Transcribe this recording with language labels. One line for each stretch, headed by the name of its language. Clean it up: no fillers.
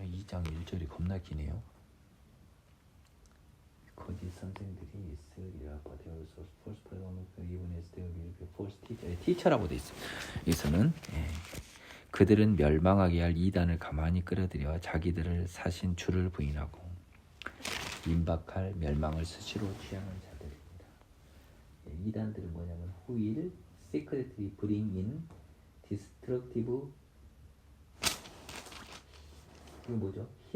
Korean: 2장 1절이 겁나 기네요. 거짓 선생들이 있으리라.
English: But there also false prophets, even as there will be false teacher
Korean: 라고 돼 있습니다. 여기서는 그들은 멸망하게 할 이단을 가만히 끌어들여 자기들을 사신 주를 부인하고 임박할 멸망을 스스로 취하는 자들입니다. 이단들은 뭐냐면
English: who will secretly bring in destructive
Korean: 이거 뭐죠?